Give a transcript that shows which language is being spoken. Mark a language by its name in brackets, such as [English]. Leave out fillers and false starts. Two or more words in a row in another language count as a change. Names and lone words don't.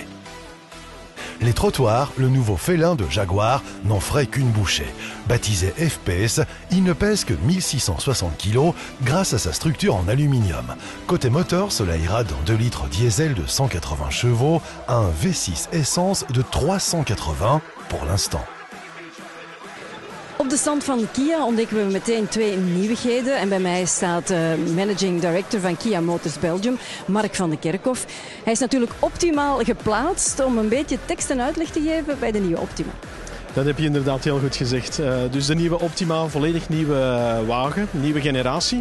[French] Les trottoirs, le nouveau félin de Jaguar, n'en ferait qu'une bouchée. Baptisé FPS, il ne pèse que 1660 kg grâce à sa structure en aluminium. Côté moteur, cela ira d'un 2 litres diesel de 180 chevaux à un V6 essence de 380 pour l'instant. [Dutch] Op de stand van Kia ontdekken we meteen 2 nieuwigheden. En bij mij staat [English] Managing Director [Dutch] van Kia Motors Belgium, Mark van de Kerkhof. Hij is natuurlijk optimaal geplaatst om een beetje tekst en uitleg te geven bij de nieuwe Optima. Dat heb je inderdaad heel goed gezegd. Dus de nieuwe Optima, volledig nieuwe wagen, nieuwe generatie.